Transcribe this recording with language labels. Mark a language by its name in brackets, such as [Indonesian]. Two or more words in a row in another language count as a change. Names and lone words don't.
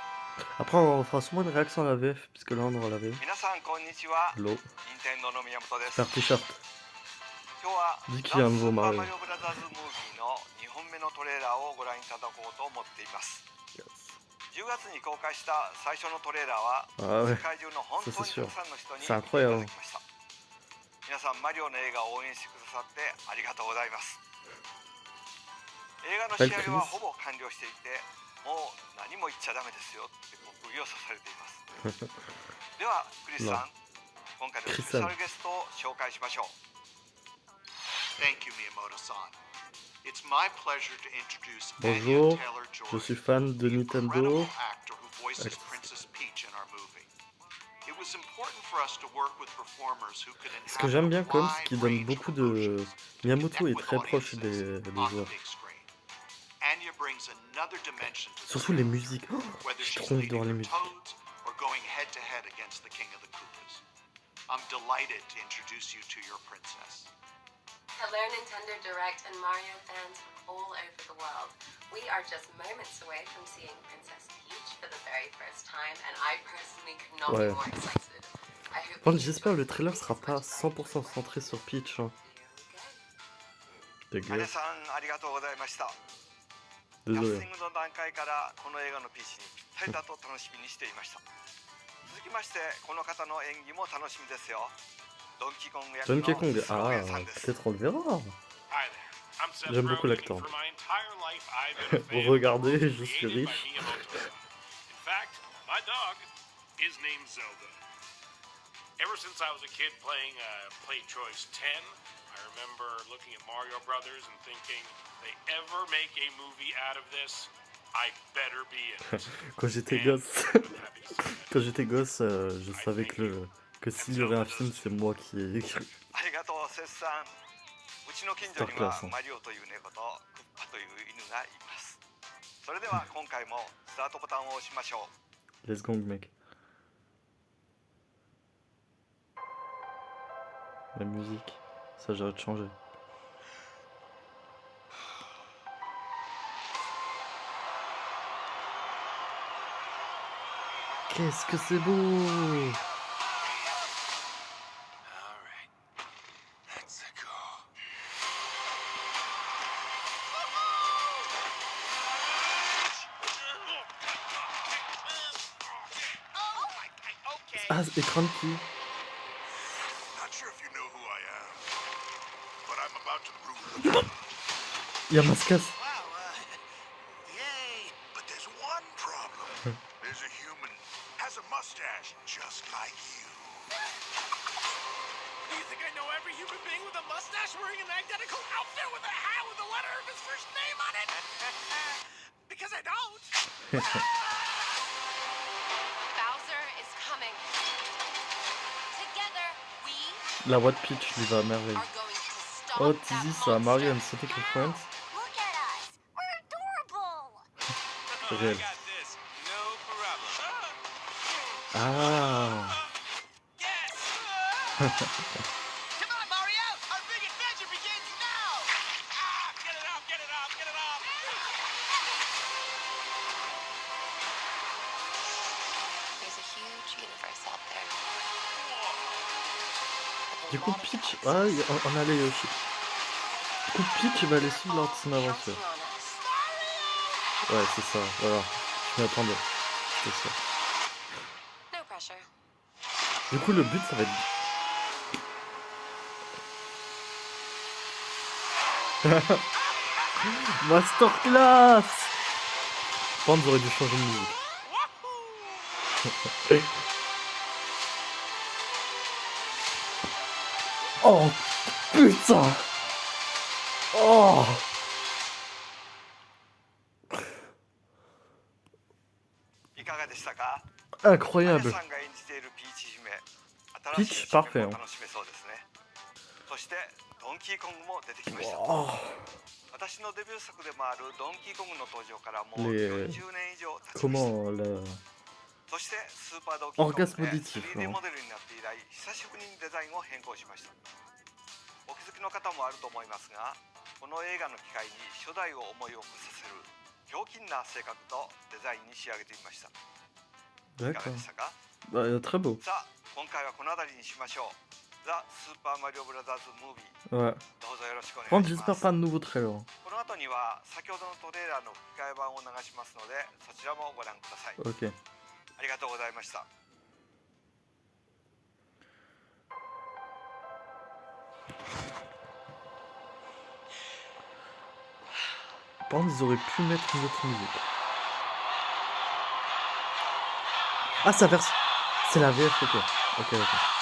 [French] Après, on fera sûrement une réaction à la VF, puisque là, on aura la VF. [Japanese] 皆さんこんにちは。 [English] Hello. [Japanese] 任天堂の宮本です。 [French] Super t-shirt. [Japanese] 今日は [French] Dis [Japanese] ザ・ [French] qu'il y a un [Japanese] ス [French] nouveau [Japanese] ーパー [French] Mario. [Japanese] マリオブラザーズ・ムービーの2本目のトレーラーをご覧いただこうと思っています。 [English] Yes. [Japanese] 10月に公開した最初のトレーラーは [French] Ah [Japanese] 世 [French] ouais, [Japanese] 界中の本 [French] ça [Japanese] 当 [French] c'est [Japanese] にた [French] sûr. [Japanese] くさんの人に見てい [French] C'est [Japanese] ただ [French] incroyable. [Japanese] きました。皆さんマリオの映画を応援してくださってありがとうございます。映画の仕上げはほぼ完了していて、もう何も言っちゃダメですよって釘を刺されています。ではクリスさん、今回のスペシャルゲストを紹介しましょう。 [English] Thank you, Miyamoto-san. It's my pleasure to introduce [French] Bonjour, [English] Anya Taylor-Joy, [French] je suis fan de [English] the incredible [French] Nintendo. [English] actor who voices Princess Peach in our movie. It was important for us to work with performers who could [French] Ce que j'aime bien [English] inhabit a [French] comme, c'est [English] wide [French] qu'il donne [English] range [French] beaucoup [English] of [French] de... [English] emotions to [French] Miyamoto [English] connect [French] est [English] with [French] très proche [English] audiences [French] des [English] on the [French] joueurs. [English] big screen. Anya brings another dimension to the [French] Surtout les [English] series, [French] musiques. Oh, [English] whether [French] j'ai [English] she's [French] trop envie de [English] leading [French] voir les [English] her [French] musiques. [English] Toads or going head-to-head against the King of the Koopas. I'm delighted to introduce you to your princess. Hello, Nintendo Direct and Mario fans from all over the world. We are just moments away from seeing Princess Peach for the very first time, and I personally could not be [French] Ouais. [English] more excited. I hope [French] Bon, [English] you [French] j'espère [English] enjoy [French] le trailer [English] the [French] sera [English] movie [French] pas [English] as much as I [French] 100% [English] enjoyed [French] centré sur Peach. Hein. [English] it. Here we go. [Japanese] アニャ [French] Dégueu. [Japanese] さんありがとうございました。キャ [French] Désolé. [Japanese] スティングの段階からこの映画のピーチにぴったりだと楽しみにしていました。続きましてこの方の演技も楽しみですよ。ドンキーコング役の [French] Donkey Kong. [Japanese] スローゲ [French] Ah, [Japanese] ンさんです。 [French] peut-être on le verra. [English] Hi there. I'm Seth [French] J'aime beaucoup [English] Rogen, [French] l'acteur. [English] and for my entire life, I've been a fan [French] Regardez, [English] of [French] je suis [English] created by [French] riche. [English] Miyamoto-san. In fact, my dog is named Zelda. Ever since I was a kid playing Play Choice 10, I remember looking at Mario Brothers and thinking, they ever make a movie out of this, I better be in it. [French] Quand j'étais [English] And [French] gosse, [English] I'm happy to see that. [French] quand j'étais gosse, je savais que s'il y aurait un film, c'est moi qui ai écrit. [Japanese] ありがとうセスさん。うちの近所にはマリオという猫とクッパという犬がいます。それでは今回もスタートボタンを押しましょう。 [English] Let's go, [French] mec. La musique, ça j'arrête de changer. Qu'est-ce que c'est beau! [English] All right, let's go. Okay. [French] Ah, écran de qui? [English] Not sure if you know who I am, but I'm about to rule the [French] Y'a Mascas! [English] Wow, yay! But there's one problem. There's a human, has a mustache, just like you. You think I know every human being with a mustache wearing an identical outfit with a hat with the letter of his first name on it? Because I don't. Bowser is coming. Together, we [French] La voix de Peach lui va à merveille. [English] are going to stop Oh, that [French] Tizi, ça a Mario and [English] monster. Sonic and Friends. Look at us. We're adorable. I [French] Réel. [English] got this. No problem. Ah! Yes! Come on, Mario! Our big adventure begins now! Ah! Get it off! Get it off! Get it off! There's a huge universe out there. [French] Du coup, Peach. Ah, on a les Yoshi. Du coup, Peach va les suivre lors de son aventure. Ouais, c'est ça, voilà. Je m'attendais. C'était ça. [English] No pressure. [French] Du coup, le but, ça va être. Masterclass! Par contre, j'aurais dû changer de musique. Oh putain! Oh! [Japanese] いかがでしたか？ [French] Incroyable! [Japanese] アニャさんが演じているピーチ姫、ピーチ新しい一 [French] parfait, [Japanese] 面も楽しめそうですね。そしてドンキーコングも出てきました。 [French] Oh! [Japanese] 私のデビュー作でもあるドンキーコングの登場からもう [French] Les- [Japanese] 40年以上経ちました。 [French] Comment la. [Japanese] そしてスーパードンキーコング [French] Orgasme [Japanese] で [French] auditif, [Japanese] 3D [French] hein. [Japanese] モデルになって以来久しぶりにデザインを変更しました。お気づきの方もあると思いますが、この映画の機会に初代を思い起こさせるひょうきんな性格とデザインに仕上げてみました。いかが [French] D'accord. [Japanese] でしたか？ [French] Bah, très beau. [Japanese] さあ今回はこの辺りにしましょう。ザ・スーパーマリオブラザーズ・ムービー [French] Ouais. [Japanese] どうぞよろしくお [French] Par [Japanese] 願い [French] contre, [Japanese] しま [French] j'espère [Japanese] す。 [French] pas de nouveau trailer. [Japanese] この後には先ほどのトレーラーの吹き替え版を流しますのでそちらもご覧ください。 [French] Ok. [Japanese] ありがとうございました。 [French] Par contre, ils auraient pu mettre une autre musique. Ah, ça verse. C'est la VF, ok. Ok, ok.